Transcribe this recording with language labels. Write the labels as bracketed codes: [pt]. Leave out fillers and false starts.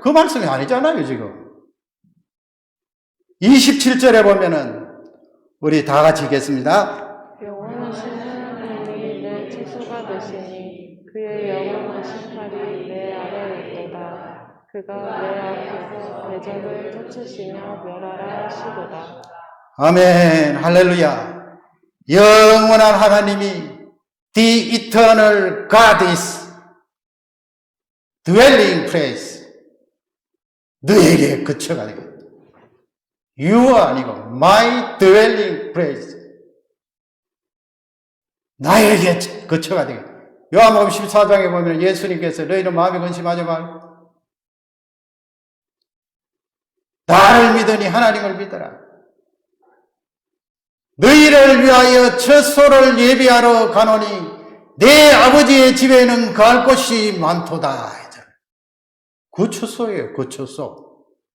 [ko] 그 말씀이 아니잖아요, 지금. 27절에 보면은 우리 다 같이 읽겠습니다. 영원하시는 분이 내 치수가 되시니 그의 영원하신 팔이 내 아래에 있도다. 그가 내 앞에서 대적을 쫓으시며 멸하라 하시도다. 아멘. 할렐루야. 영원한 하나님이 [en] The eternal God is dwelling place. [ko] 너에게 거처가 되겠다. [en] You가 [ko] 아니고 [en] my dwelling place. [ko] 나에게 거처가 되겠다. 요한복음 14장에 보면 예수님께서 너희는 마음에 근심하지 말고 나를 믿으니 하나님을 믿어라. 너희를 위하여 처소를 예비하러 가노니 내 아버지의 집에는 갈 곳이 많도다. 그 처소예요. 그 처소.